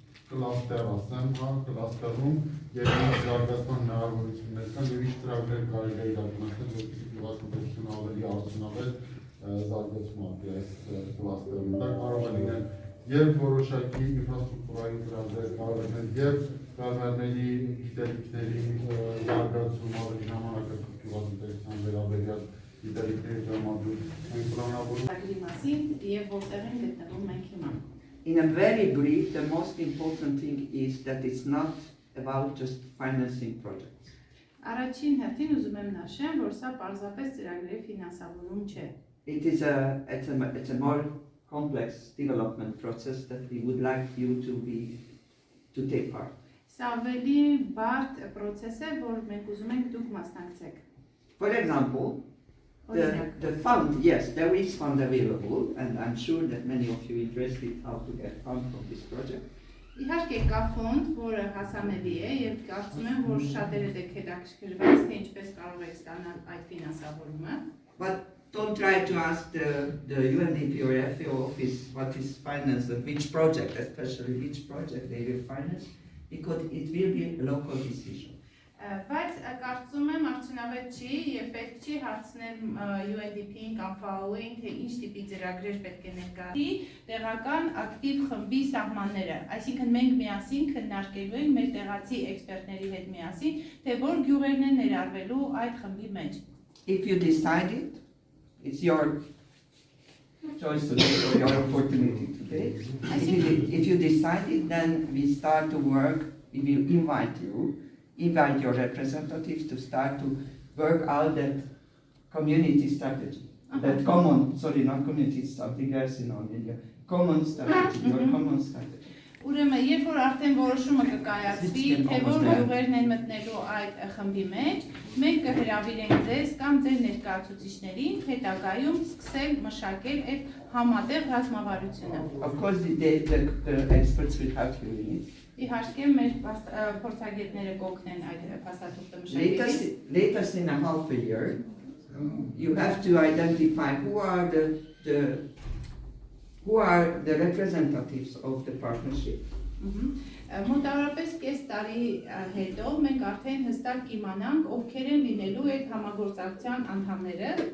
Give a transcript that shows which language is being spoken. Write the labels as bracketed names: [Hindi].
[Armenian] կլաստեր ասեմ, կլաստերում և ինչ զարգացման հնարավորություններ կան և ինչ ծրագրեր կարելի է իրականացնել, որպեսզի գյուղատնտեսությունը ավելի արդյունավետ զարգացում ապրի այս կլաստերում։ Դա կարող է լինել և որոշակի ինֆրաստրուկտուրային ծրագրեր, կարող է լինել և ֆերմերների գիտելիքների զարգացում, ավելի ժամանակակից գյուղատնտեսության վերաբերյալ գիտելիքների տրամադրում։ Մենք պլանավորում մասին եւ որտեղ են գտնվում մենք հիմա։ [English] In a very brief, the most important thing is that it's not about just financing projects. [Armenian] Առաջին հերթին ուզում եմ նշեմ, որ սա պարզապես ծրագրերի ֆինանսավորում չէ։ [English] It's a more complex development process that we would like you to take part. [Armenian] Սա ավելի բարդ process է, որ մենք ուզում ենք դուք մասնակցեք։ [English] For example, the fund, yes, there is fund available, and I'm sure that many of you are interested how to get fund from this project. [Armenian] Իհարկե կա ֆոնդ, որը հասանելի է եւ կարծում եմ, որ շատերը դեք հետաքրքրված թե ինչպես կարող եք ստանալ այդ ֆինանսավորումը։ [English] But don't try to ask the UNDP or FAO office what is financed and which project, especially which project they will finance, because it will be a local decision. [Armenian] Բայց կարծում եմ արդյունավետ չի եւ պետք չի հարցնել UNDP-ին կամ FAO-ին, թե ինչ տիպի ծրագրեր պետք է ներկայացվի տեղական ակտիվ խմբի սահմանները, այսինքն մենք միասին քննարկելու ենք մեր տեղացի էքսպերտների հետ միասին, թե որ գյուղերն են ներառվելու այդ խմբի մեջ։ [English] If you decide it, it's your choice today or your opportunity today. If you decide it, then we start to work, we will invite your representatives to start to work out that community strategy. That common, sorry, not community, something else in our media. Common strategy, your common strategy. [Armenian] Ուրեմն, երբ որ արդեն որոշումը կկայացվի, թե որ գյուղերն են մտնելու այդ խմբի մեջ, մենք կհրավիրենք ձեզ կամ ձեր ներկայացուցիչներին հետագայում սկսել մշակել այդ համատեղ ռազմավարությունը։ [English] Of course, the experts will help you in it. [Armenian] Իհարկե մեր փորձագետները կօգնեն այդ փաստաթուղթը մշակելիս։ [English] Latest in a half a year, you have to identify who are the representatives of the partnership. [Armenian] Մոտավորապես կես տարի հետո մենք արդեն հստակ կիմանանք ովքեր են լինելու այդ համագործակցության անդամները։